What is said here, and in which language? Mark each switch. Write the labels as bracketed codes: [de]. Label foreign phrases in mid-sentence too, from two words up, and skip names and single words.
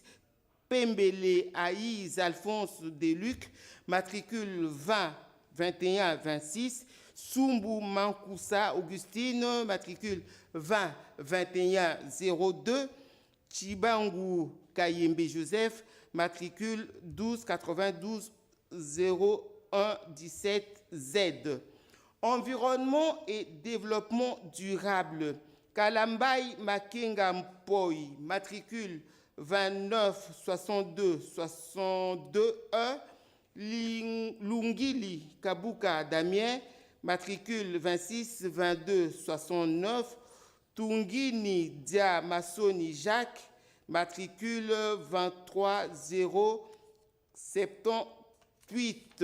[fr] Pembele Aïs Alphonse Deluc, matricule 20 21 26. Sumbu Mankoussa Augustine, matricule 20 21 02. Chibangu Kayembe Joseph, matricule 12 92 01 17 Z. Environnement et développement durable. Kalambay Makenga Mpoi, matricule 29 62 62 1. Lungili Kabuka Damien, matricule 26 22 69. Tungini Dia Massoni Jacques, matricule 23 0 78.